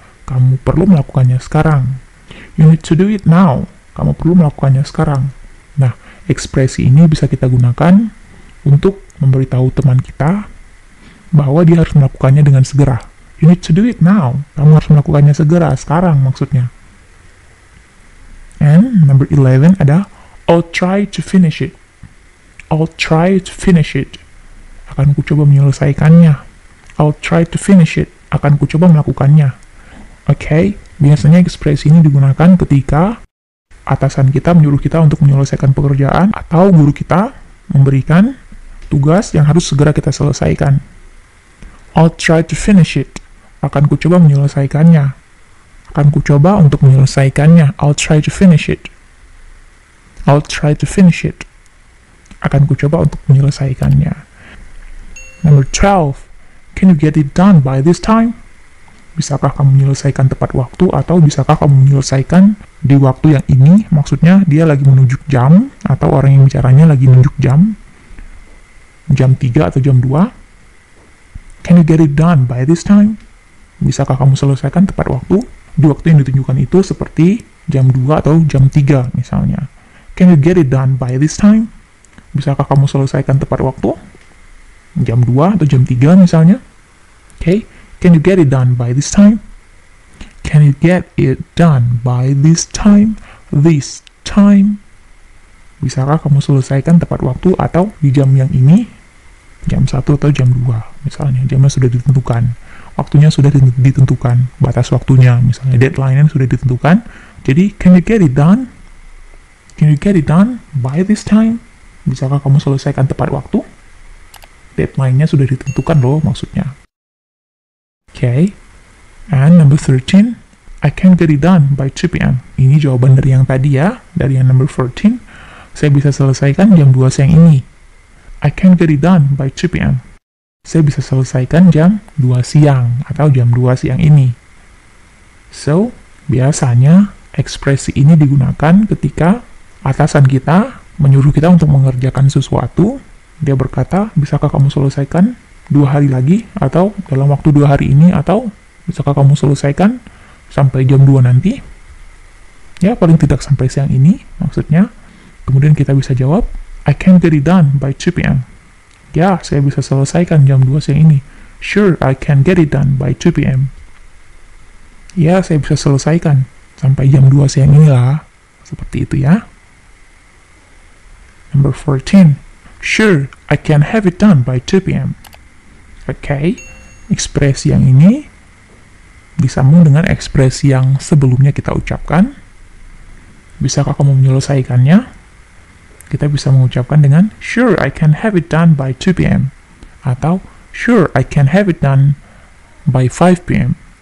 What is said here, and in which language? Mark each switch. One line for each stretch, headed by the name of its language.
Indonesian: Kamu perlu melakukannya sekarang.
English: You need to do it now.
Indonesian: Kamu perlu melakukannya sekarang. Nah, ekspresi ini bisa kita gunakan untuk memberitahu teman kita bahwa dia harus melakukannya dengan segera.
English: You need to do it now.
Indonesian: Kamu harus melakukannya segera, sekarang maksudnya.
English: And number 11 ada I'll try to finish it. I'll try to finish it. Akan ku coba menyelesaikannya. I'll try to finish it.
Indonesian: Akan ku coba melakukannya. Oke, biasanya ekspresi ini digunakan ketika atasan kita menyuruh kita untuk menyelesaikan pekerjaan atau guru kita memberikan tugas yang harus segera kita selesaikan.
English: I'll try to finish it.
Indonesian: Akan ku coba menyelesaikannya. Akan ku coba untuk menyelesaikannya.
English: I'll try to finish it. I'll try to finish it.
Indonesian: Akan ku coba untuk menyelesaikannya.
English: Number 12. Can you get it done by this time?
Indonesian: Bisakah kamu menyelesaikan tepat waktu atau bisakah kamu menyelesaikan di waktu yang ini? Maksudnya dia lagi menunjuk jam atau orang yang bicaranya lagi menunjuk jam 3 atau jam 2.
English: Can you get it done by this time?
Indonesian: Bisakah kamu selesaikan tepat waktu? Di waktu yang ditunjukkan itu seperti jam 2 atau jam 3 misalnya.
English: Can you get it done by this time?
Indonesian: Bisakah kamu selesaikan tepat waktu? Jam 2 atau jam 3 misalnya. Okay.
English: Can you get it done by this time? Can you get it done by this time? This time.
Indonesian: Bisakah kamu selesaikan tepat waktu atau di jam yang ini? Jam 1 atau jam 2 misalnya. Jamnya sudah ditentukan. Waktunya sudah ditentukan. Batas waktunya misalnya. Deadline-nya sudah ditentukan.
English: Jadi, can you get it done? Can you get it done by this time?
Indonesian: Bisakah kamu selesaikan tepat waktu? Deadline-nya sudah ditentukan loh maksudnya. Okay.
English: And number 13, I can get it done by 2 p.m.
Indonesian: Ini jawaban dari yang tadi ya, dari yang number 14. Saya bisa selesaikan jam 2 siang ini.
English: I can get it done by 2 p.m.
Indonesian: Saya bisa selesaikan jam 2 siang atau jam 2 siang ini. So, biasanya ekspresi ini digunakan ketika atasan kita menyuruh kita untuk mengerjakan sesuatu. Dia berkata, bisakah kamu selesaikan 2 hari lagi, atau dalam waktu 2 hari ini, atau bisakah kamu selesaikan sampai jam 2 nanti? Ya, paling tidak sampai siang ini, maksudnya. Kemudian kita bisa jawab,
English: I can get it done by 2 p.m.
Indonesian: Ya, saya bisa selesaikan jam 2 siang ini.
English: Sure, I can get it done by 2 p.m.
Indonesian: Ya, saya bisa selesaikan sampai jam 2 siang inilah. Seperti itu ya.
English: Number 14. Sure, I can have it done by 2 p.m.
Indonesian: Oke, ekspresi yang ini disambung dengan ekspresi yang sebelumnya kita ucapkan. Bisakah kamu menyelesaikannya? Kita bisa mengucapkan dengan
English: Sure, I can have it done by 2 p.m. Atau Sure, I can have it done by 5 p.m.